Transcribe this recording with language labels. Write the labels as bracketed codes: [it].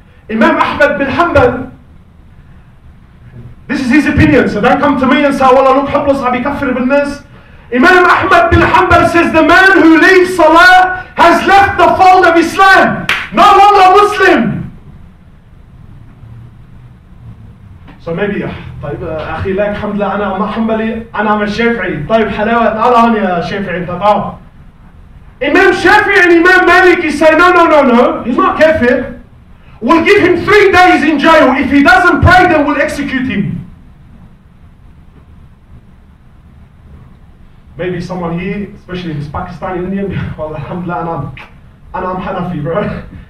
[en] Imam Ahmad bin Hanbal, this is his opinion, so don't come to me and say, "Wallah, look, Hoblos, Abi Kafir bin Nas." Imam Ahmad bin Hanbal says the man who leaves Salah has left the fold of Islam, no longer Muslim. So maybe [ar] طيب أخي لك الحمد لله أنا ما حنبلي أنا من الشافعي. طيب حلاوة تعال هون يا شافعي أنت تعال. [en] Imam Shafi'i and Imam Malik say no, he's not kafir. We'll give him 3 days in jail. If he doesn't pray, then we'll execute him. Maybe someone here, especially this Pakistani Indian, well, alhamdulillah, I'm Hanafi, bro.